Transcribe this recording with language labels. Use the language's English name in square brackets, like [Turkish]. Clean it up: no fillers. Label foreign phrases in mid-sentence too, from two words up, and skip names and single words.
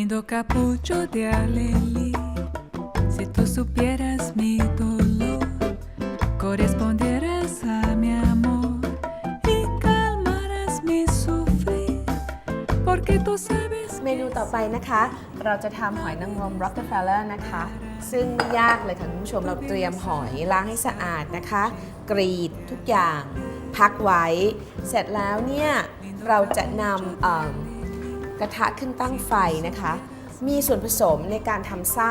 [Spanish] cappuccio de alelí. Si tú supieras mi dolor, corresponderás a mi amor y calmarás mi sufrir, porque tú sabes. [Thai] เมนูต่อไปนะคะเราจะทำหอยนางรม Rockefeller นะคะซึ่งไม่ยากเลยค่ะคุณผู้ชมเราเตรียมหอยล้างให้สะอาดนะคะกรีดทุกอย่างพักไว้เสร็จแล้วเนี่ยเราจะนำกระทะขึ้นตั้งไฟนะคะมีส่วนผสมในการทำไส้